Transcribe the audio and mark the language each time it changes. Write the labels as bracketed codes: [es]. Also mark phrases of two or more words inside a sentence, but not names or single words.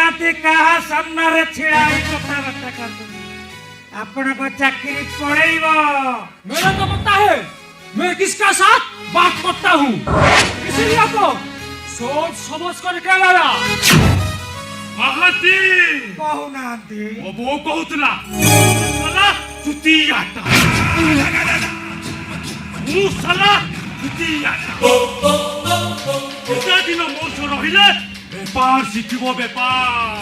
[or] ଏଠି କାହା ସାମ୍ନାରେ ଛିଡ଼ା ହେଇ କଥାବାର୍ତ୍ତା କରୁଛନ୍ତି ଆପଣଙ୍କ ଚାକିରି ପଳେଇବ। [hi] मेरा तो पता है मैं किसका साथ बात करता हूँ, इसीलिए तो सोच समझ कर क्या लाया। [or] ମହାନ୍ତି କହୁନାହାନ୍ତି ମୋ ବୋଉ କହୁଥିଲା ସାଲା ଚୁତିଆଟା ମୁଁ ସାଲା ଚୁତିଆଟା କେତେ ଦିନ ମୋ ସହ ରହିଲେ ବେପାର ଶିଖିବ ବେପାର।